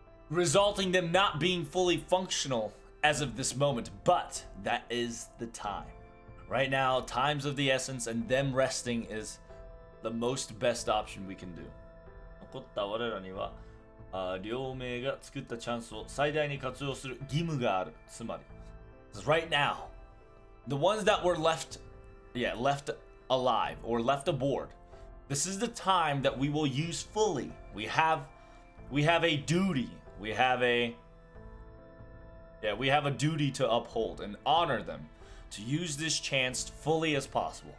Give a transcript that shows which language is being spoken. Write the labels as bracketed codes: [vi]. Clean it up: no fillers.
[en] resulting them not being fully functional as of this moment. But that is the time. Right now, time's of the essence, and them resting is the most best option we can do. [ja] 残った我らには、両名が作ったチャンスを最大に活用する義務がある。 [en] つまり、right now, the ones that were left alive or left aboard, this is the time that we will use fully. We have a duty. We have a duty to uphold and honor them, to use this chance fully as possible.